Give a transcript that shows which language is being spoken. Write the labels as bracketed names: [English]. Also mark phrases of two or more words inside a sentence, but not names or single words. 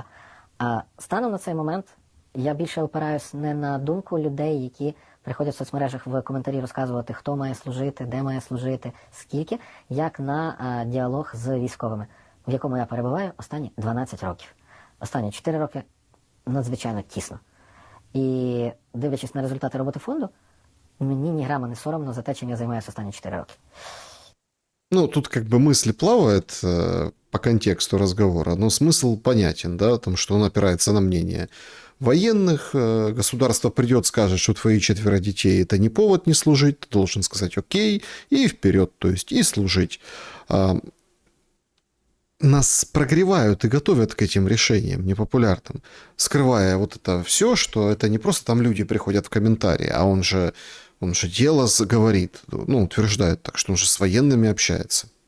[Ukrainian] А станом на цей момент я більше опираюсь не на думку людей, які приходять в соцмережах в коментарі розказувати, хто має служити, де має служити, скільки, як на діалог з військовими, в якому я перебуваю останні 12 років. Останні 4 роки надзвичайно тісно. І дивлячись на результати роботи фонду, мені ні грама не соромно за те, чим я займаюся останні 4 роки. [Russian] Ну, тут как бы мысли плавают по контексту разговора, но смысл понятен, да, о том, что он опирается на мнение военных. Государство придет, скажет, что твои 4 детей – это не повод не служить, ты должен сказать окей, и вперед, то есть и служить. Нас прогревают и готовят к этим решениям непопулярным, скрывая вот это все, что это не просто там люди приходят в комментарии, а он же дело говорит, ну, утверждает так, что он же с военными общается.